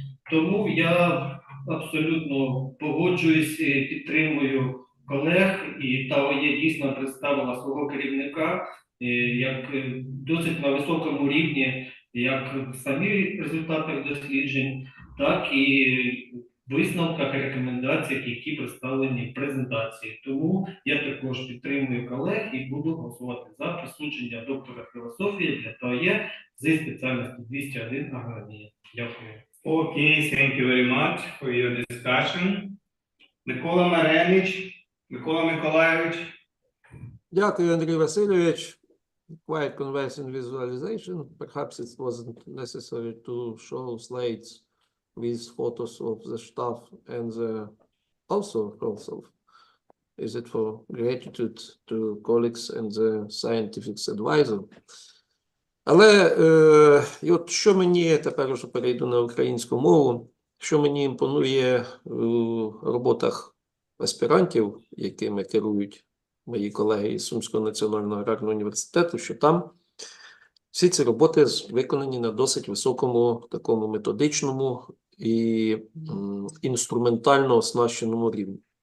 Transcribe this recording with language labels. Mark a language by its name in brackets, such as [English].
[Ukrainian] Тому я абсолютно погоджуюсь, підтримую колег, і Тао Є дійсно представила свого керівника як досить на високому рівні, як в самі результатах досліджень, так і в висновках і рекомендаціях, які представлені в презентації. Тому я також підтримую колег і буду голосувати за присудження доктора філософії для Тао Є зі спеціальності 201 агрономія. Дякую. [English] Okay, thank you very much for your discussion. [Ukrainian] Микола Маренич, Микола Миколайович. Дякую, Андрій Васильович. [English] Quite convincing visualization. Perhaps it wasn't necessary to show slides with photos of the staff and the also is it for gratitude to colleagues and the scientific advisor. [Ukrainian] Але і от що мені, тепер вже перейду на українську мову, що мені імпонує в роботах аспірантів, якими керують мої колеги із Сумського національного аграрного університету, що там всі ці роботи виконані на досить високому, такому методичному і інструментально оснащеному рівні.